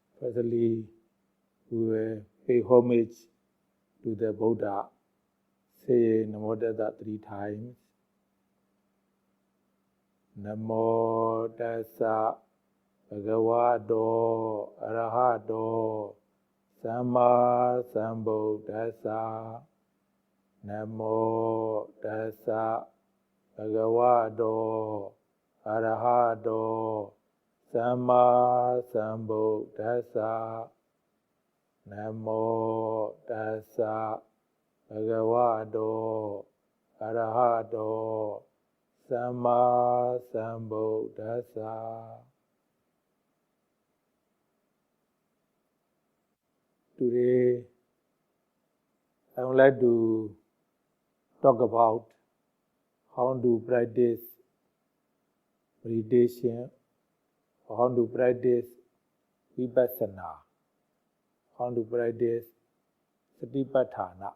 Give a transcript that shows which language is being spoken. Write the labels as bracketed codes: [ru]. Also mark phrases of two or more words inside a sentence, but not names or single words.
[en] Firstly, we will pay homage to the Buddha, saying [pi] Namo Tassa [en] 3 times. [pi] Namo Tassa Bhagavato Arahato Samma Sambuddhassa. Namo Tassa Bhagavato Arahato Samma Sambuddhassa. Namo Tassa Bhagavato Arahato Samma Sambuddhassa. [en] Today, I would like to talk about how to practice meditation, how to practice vipassana, how to practice satipatthana.